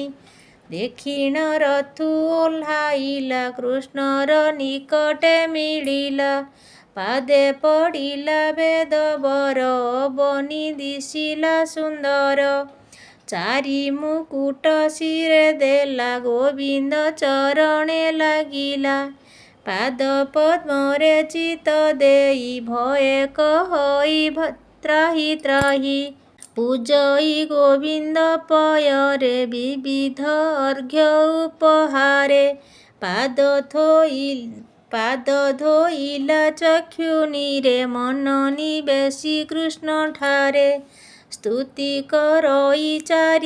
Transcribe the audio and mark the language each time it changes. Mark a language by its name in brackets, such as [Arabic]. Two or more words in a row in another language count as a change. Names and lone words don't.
[Odia] ଦକ୍ଷିଣ ରଥୁ ଓହ୍ଲାଇଲା କୃଷ୍ଣର ନିକଟେ ମିଳିଲା। ପାଦେ ପଡ଼ିଲା ବେଦ ବର ବନି ଦିଶିଲା ସୁନ୍ଦର। ଚାରି ମୁକୁଟ ଶିରେ ଦେଲା ଗୋବିନ୍ଦ ଚରଣେ ଲାଗିଲା। ପାଦ ପଦ୍ମରେ ଚିତ ଦେଇ ଭୟେ କହଇ ତ୍ରାହି ତ୍ରାହି। ପୂଜଇ ଗୋବିନ୍ଦ ପୟରେ ବିବିଧ ଅର୍ଘ୍ୟ ଉପହାରେ ପାଦ ଧୋଇଲା ଚକ୍ଷୁନିରେ ମନ ନିବେଶି କୃଷ୍ଣଠାରେ ସ୍ତୁତି କରଇ ଚାରି